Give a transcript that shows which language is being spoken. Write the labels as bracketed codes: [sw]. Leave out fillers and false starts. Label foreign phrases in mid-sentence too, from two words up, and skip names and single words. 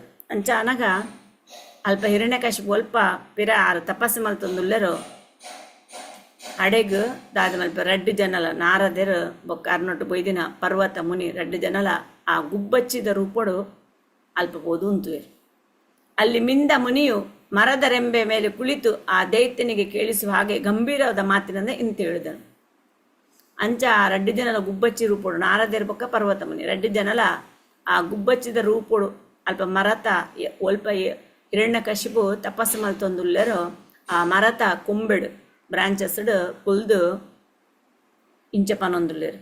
[tcy] ಅಂಚ ಅನಗ ಅಲ್ಪ ಹಿರಣ್ಯಕಶಿಪು ಅಲ್ಪ ಪಿರ ಆರು ತಪಸ್ಸು ಮಲ್ತೊಂದುಲ್ಲರು ಅಡೆಗು ದಾದ ಮಲ್ಪ ರಡ್ಡು ಜನಲ ನಾರದರು ಬೊಕ್ಕ ಅರ್ನೊಟ್ಟು ಬೊಯ್ದಿನ ಪರ್ವತ ಮುನಿ ರಡ್ಡು ಜನಲ ಆ ಗುಬ್ಬಚ್ಚಿದ ರೂಪಡು ಅಲ್ಪ ಬೋದು ಉಂತುವೆರು. [kn] ಅಲ್ಲಿ ಮಿಂದ ಮುನಿಯು ಮರದ ರೆಂಬೆ ಮೇಲೆ ಕುಳಿತು ಆ ದೈತ್ಯನಿಗೆ ಕೇಳಿಸುವ ಹಾಗೆ ಗಂಭೀರವಾದ ಮಾತಿನಿಂದ ಇಂತ ಹೇಳಿದನು. [tcy] ಅಂಚ ಆ ರಡ್ಡು ಜನಲ ಗುಬ್ಬಚ್ಚಿ ರೂಪೋಡು ನಾರದೇರ್ ಬೊಕ್ಕ ಪರ್ವತ ಮುನಿ ರಡ್ಡು ಜನಲ ಆ ಗುಬ್ಬಚ್ಚಿದ ರೂಪೋಡು ಅಲ್ಪ ಮರತ ಒಲ್ಪ ಹಿರಣ್ಯಕಶಿಪು ತಪಸ್ಸು ಮಲ್ತೊಂದುಲ್ಲರು ಆ ಮರತ ಕೊಂಬೆಡು ಬ್ರಾಂಚಸ್ಡು ಕುಲ್ದು ಇಂಚಪನೊಂದುಲ್ಲೇರು.